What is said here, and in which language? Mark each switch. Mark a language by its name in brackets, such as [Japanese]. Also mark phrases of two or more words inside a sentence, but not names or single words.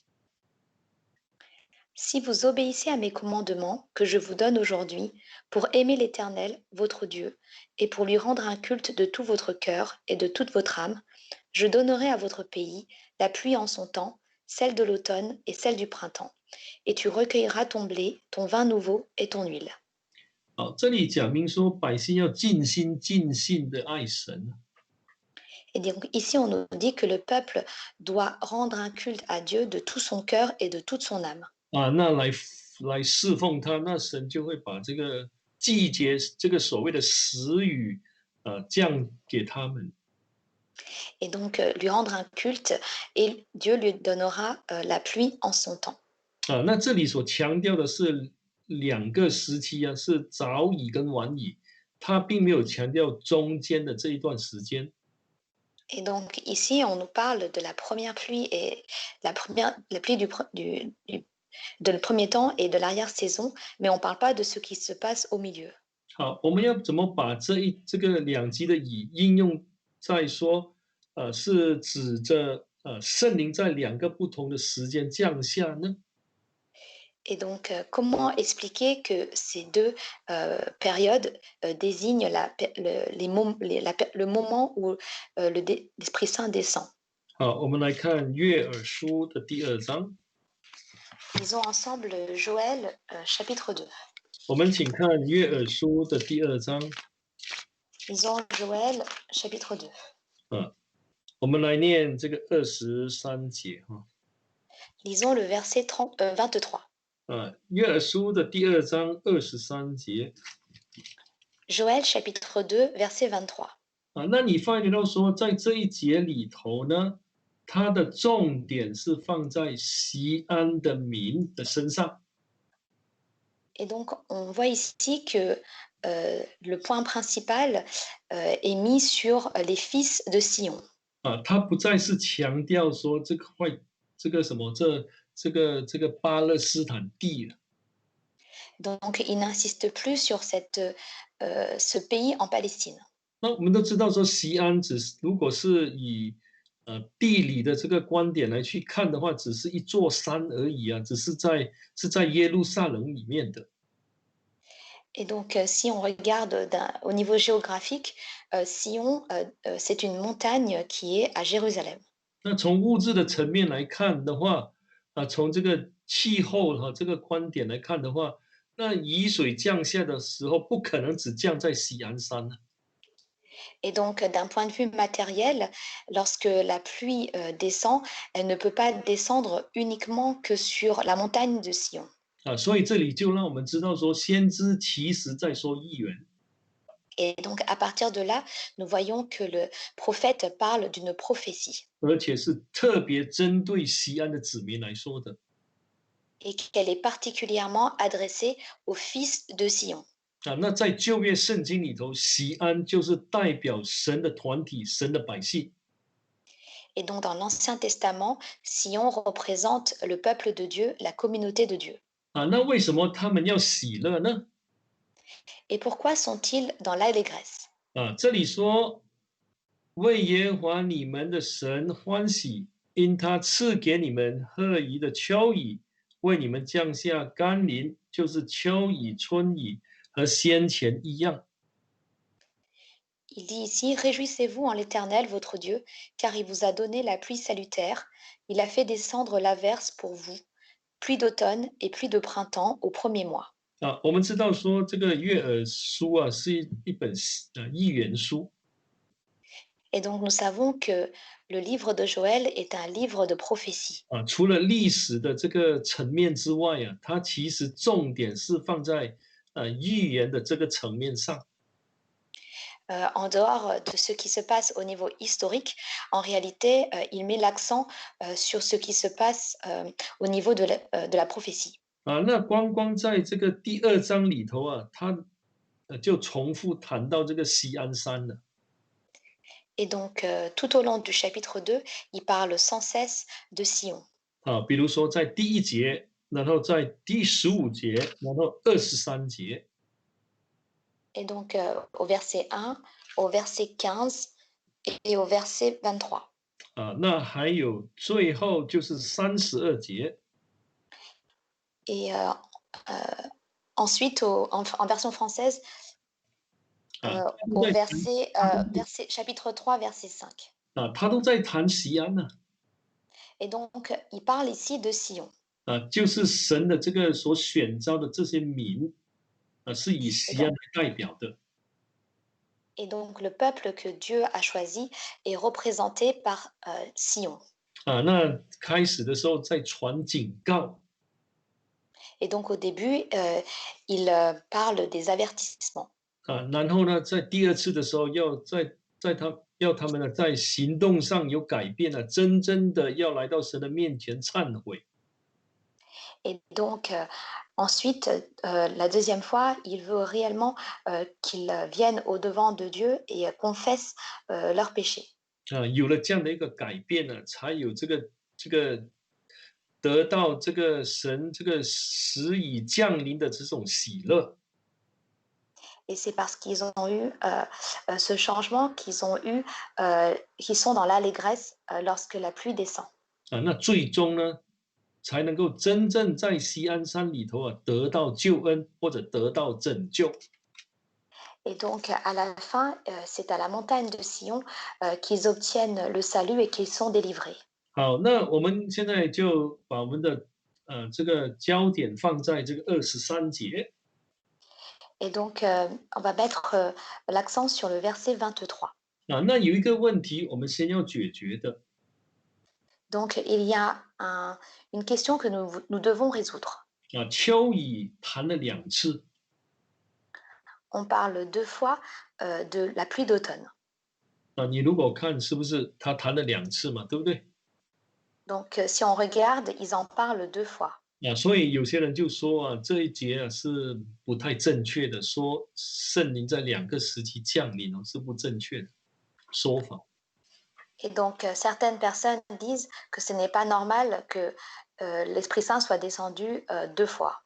[French] Si vous obéissez à mes commandements que je vous donne aujourd'hui, pour aimer l'Éternel, votre Dieu, et pour lui rendre un culte de tout votre cœur et de toute votre âme, je donnerai à votre pays la pluie en son temps, celle de l'automne et celle du printemps, et tu recueilleras ton blé, ton vin nouveau et ton huile. [Chinese] 好，这里讲明说，百姓要尽心尽性的爱神。 [French] Et donc ici, on nous dit que le peuple doit rendre un culte à Dieu de tout son cœur et de toute son âme. [Chinese] 啊，那来侍奉他，那神就会把这个季节，这个所谓的时雨，降给他们。 [French] Et donc lui rendre un culte, et Dieu lui donnera la pluie en son temps. [Chinese] 啊，那这里所强调的是两个时期啊，是早雨跟晚雨，他并没有强调中间的这一段时间。 [French] Et donc ici, on nous parle de la première pluie et la pluie de le premier temps et de l'arrière-saison, mais on ne parle pas de ce qui se passe au milieu. [Chinese] 好，我们要怎么把这个两极的雨应用在说，是指着圣灵在两个不同的时间降下呢？ [French] Et donc, comment expliquer que ces deux périodes désignent le moment où l'Esprit Saint descend? [Chinese] 好，我们来看约珥书的第2章。 [French] Lisons ensemble Joël chapitre 2. [Chinese] 我们请看约珥书的第2章。 [French] Lisons Joël chapitre 2. [Chinese] 我们来念这个23节哈。 [French] Lisons le verset 23. [Chinese] 约珥书的第2章23节 [French] Joël chapitre 2, verset 23. [Chinese] 那你发觉到说，在这一节里头呢，它的重点是放在锡安的民的身上。 [French] Et donc, on voit ici que le point principal est mis sur les fils de Sion. [Chinese] 他不再是强调说这个什么这个巴勒斯坦地了。 [French] Donc, il n'insiste plus sur ce pays en Palestine. [Chinese] 那我们都知道说，锡安如果是以地理的这个观点来去看的话，只是一座山而已啊，是在耶路撒冷里面的。 [French] Et donc, si on regarde au niveau géographique, Sion, c'est une montagne qui est à Jérusalem. [Chinese] 那从物质的层面来看的话，从这个气候这个观点来看的话，那雨水降下的时候，不可能只降在锡安山呢。 [French] Et donc, d'un point de vue matériel, lorsque la pluie descend, elle ne peut pas descendre uniquement que sur la montagne de Sion. [Chinese] 所以这里就让我们知道说，先知其实在说预言。 [French] Et donc, à partir de là, nous voyons que le prophète parle d'une prophétie [Chinese] 而且是特别针对锡安的子民来说的。 [French] et qu'elle est particulièrement adressée aux fils de Sion. [Chinese] 那在旧约圣经里头，锡安就是代表神的团体、神的百姓。 [French] Et donc, dans l'Ancien Testament, Sion représente le peuple de Dieu, la communauté de Dieu. [Chinese] 那为什么他们要喜乐呢？ [French] Et pourquoi sont-ils dans l'allégresse? [Chinese] 这里说为耶和华你们的神欢喜，因他赐给你们合宜的秋雨，为你们降下甘霖，就是秋雨、春雨和先前一样。 [French] Il dit ici, réjouissez-vous en l'Éternel, votre Dieu, car il vous a donné la pluie salutaire, il a fait descendre l'averse pour vous, pluie d'automne et pluie de printemps au premier mois. [Chinese] 我们知道说这个约珥书是一本预言书。 [French] Et donc nous savons que le livre de Joël est un livre de prophétie. [Chinese] 除了历史的这个层面之外它其实重点是放在预言的这个层面上。 [French] En dehors de ce qui se passe au niveau historique, en réalité, il met l'accent sur ce qui se passe au niveau de la prophétie. [Chinese] 那光在这个第2章里头他就重复谈到这个锡安山了。 [French] Et donc, tout au long du chapitre 2, il parle sans cesse de Sion. [Chinese] 比如说在第1节，然后在第15节，然后23节。 [French] Et donc, au verset 1, au verset 15 et au verset 23. [Chinese] 那还有最后就是32节。 [French] Et ensuite, en version française, au chapitre 3, verset 5. [Chinese] 他都在谈锡安呢。 [French] Et donc, il parle ici de Sion. [Chinese] 就是神的这个所选召的这些民，是以锡安为代表的。 [French] Et donc, le peuple que Dieu a choisi est représenté par Sion. [Chinese] 那开始的时候在传警告。 [French] Et donc, au début, il parle des avertissements. [Chinese] 然后呢，在第2次的时候，要他们呢在行动上有改变真正的要来到神的面前忏悔。 [French] Et donc, ensuite, la deuxième fois, il veut réellement qu'ils viennent au-devant de Dieu et confessent leurs péchés. [Chinese] 有了这样的一个改变呢，才有这个得到这个神这个时已降临的这种喜乐。 [French] Et c'est parce qu'ils ont eu ce changement qu'ils sont dans l'allégresse lorsque la pluie descend. [Chinese] 那最终呢，才能够真正在锡安山里头得到救恩或者得到拯救。 [French] Et donc, à la fin, c'est à la montagne de Sion qu'ils obtiennent le salut et qu'ils sont délivrés. [Chinese] 好，那我们现在就把我们的这个焦点放在这个23节。 [French] Et donc, on va mettre l'accent sur le verset 23. [Chinese] 那有一个问题，我们先要解决的。 [French] Donc il y a une question que nous devons résoudre. [Chinese] 秋雨谈了2次， [French] On parle 2 fois, de la pluie d'automne. [Chinese] 你如果看是不是他谈了2次嘛，对不对？ [French] Donc si on regarde, ils en parlent 2 fois. [Chinese] 所以有些人就说这一节是不太正确的，说圣灵在2个时期降临是不正确的说法。 [French] Et donc certaines personnes disent que ce n'est pas normal que, l'Esprit Saint soit descendu, 2 fois,